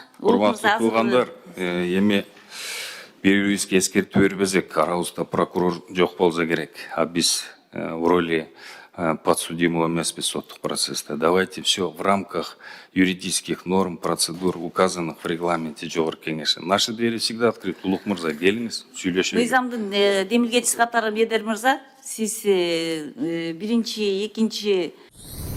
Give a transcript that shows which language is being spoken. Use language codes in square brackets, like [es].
[ky] Урматтуу туугандар, эми бири-бирибизге эскертүү бербесек, арабызда прокурор жок болсо керек. А биз [ru] в роли подсудимого [ky] эмеспиз соттук процессте. [ru] Давайте все в рамках юридических норм, процедур, указанных в регламенте Жогорку Кеңеши. Наши двери всегда открыты. [ky] Улук мырза, келиңиз, сүйлөшөлү. Мыйзамдын демилгечиси катары Медер мырза, сиз биринчи, экинчи